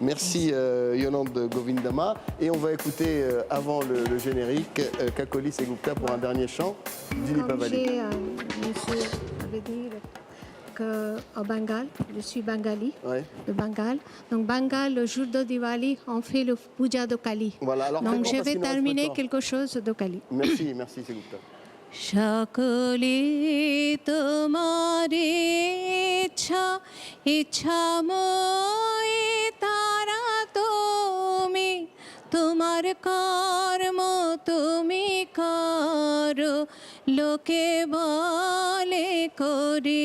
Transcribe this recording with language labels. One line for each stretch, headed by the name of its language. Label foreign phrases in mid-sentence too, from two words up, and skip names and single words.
French: Merci Yolande Govindama. Et on va écouter, avant le générique, Kakoli Segupta pour un dernier chant. Dilip Avali. Monsieur avait dit qu'au Bengale, je suis bengali, de Bengale. Donc Bengale, le jour de Diwali, on fait le puja de Kali. Voilà, alors donc je vais terminer quelque chose de Kali. Merci Segupta.
Bangla: সকলে তোমার ইচ্ছাময় তারা তুমি তোমার কর্ম তুমি করো লোকে বলে করি